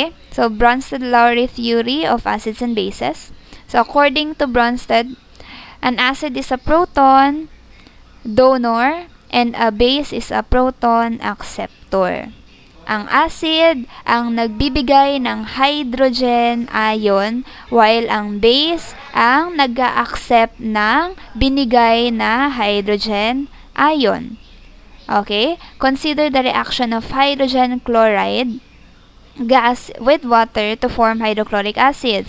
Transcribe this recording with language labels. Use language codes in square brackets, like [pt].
[en] So, Bronsted-Lowry theory of acids and bases. So, according to Bronsted, an acid is a proton donor and a base is a proton acceptor. [tl] Ang acid ang nagbibigay ng hydrogen ion while ang base ang nag-a-accept ng binigay na hydrogen ion. [en] Okay? Consider the reaction of hydrogen chloride gas with water to form hydrochloric acid.